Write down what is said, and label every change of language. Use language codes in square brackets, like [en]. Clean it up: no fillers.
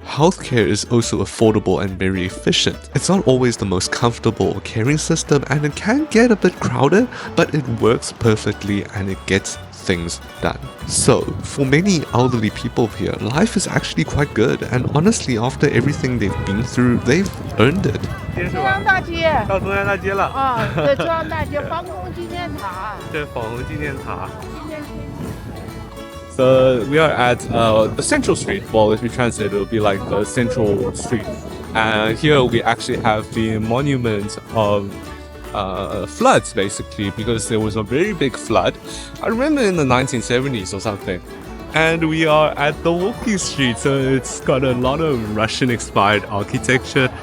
[en] Healthcare is also affordable and very efficient. It's not always the most comfortable or caring system, and it can get a bit crowded, but it works perfectly and it gets things done. So, for many elderly people here, life is actually quite good, and honestly, after everything they've been through, they've earned it. [zh] 中央大街。到中央大街了。啊，对，中央大街防空纪念塔。对，防空纪念塔。 [en] So we are at the central street. Well, if you translate, it will be like the central street. And here we actually have the monument of floods, basically, because there was a very big flood. I remember in the 1970s or something. And we are at the walking street, so it's got a lot of Russian-inspired architecture.